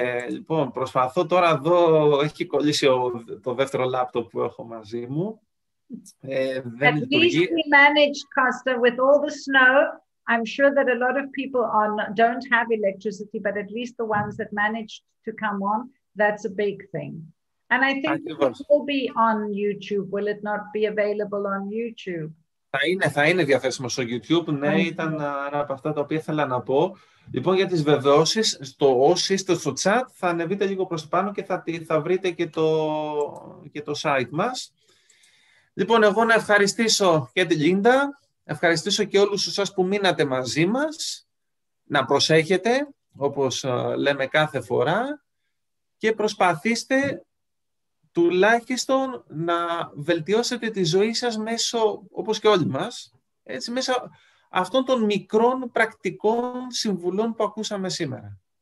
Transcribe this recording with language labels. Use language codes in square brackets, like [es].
[el] Λοιπόν, προσπαθώ τώρα εδώ, έχει κολλήσει το δεύτερο λάπτοπ που έχω μαζί μου. Δεν λειτουργεί. [en] At least we managed, Costa, with all the snow. I'm sure that a lot of people don't have electricity, but at least the ones that managed to come on, that's a big thing. And I think it will be on YouTube. Will it not be available on YouTube? [el] Θα είναι διαθέσιμο στο YouTube. Ναι, ήταν ένα από αυτά τα οποία ήθελα να πω. Λοιπόν, για τις βεβαιώσεις, όσοι είστε στο chat, θα ανεβείτε λίγο προς το πάνω και θα βρείτε και το site μας. Λοιπόν, εγώ να ευχαριστήσω και την Λίντα, ευχαριστήσω και όλους εσάς που μείνατε μαζί μας, να προσέχετε, όπως λέμε κάθε φορά, και προσπαθήστε τουλάχιστον να βελτιώσετε τη ζωή σας μέσω, όπως και όλοι μας, έτσι, μέσω αυτών των μικρών πρακτικών συμβουλών που ακούσαμε σήμερα.